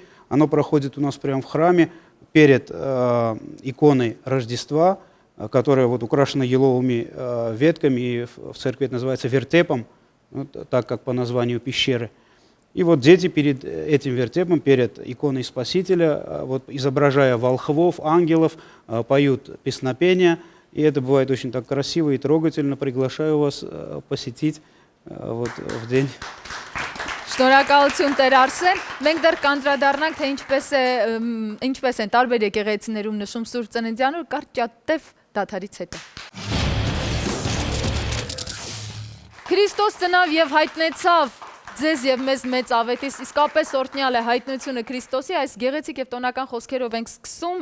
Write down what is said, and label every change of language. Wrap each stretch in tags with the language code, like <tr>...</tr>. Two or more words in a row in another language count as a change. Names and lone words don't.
<ru>Оно проходит у нас прямо в храме перед иконой Рождества, которая вот украшена еловыми ветками, и в церкви это называется вертепом, вот, так как по названию пещеры. И вот дети перед этим вертепом, перед иконой Спасителя, вот, изображая волхвов, ангелов, поют песнопения. И это бывает очень так красиво и трогательно. Приглашаю вас посетить вот, в день.</ru> <hy>Շնորհակալություն Տեր Արսեն։ Մենք դեռ կանդրադառնանք, թե ինչպես են տարբեր եկեղեցիներում նշում Սուրբ Ծննդյան օր, կարճատև դադարից հետո։ Քրիստոս ծնավ եւ հայտնեցավ ձեզ եւ մեզ մեծ ավետիս, իսկապես օրհնյալ է հայտնությունը Քրիստոսի, այս գեղեցիկ եւ տոնական խոսքերով ենք սկսում</hy>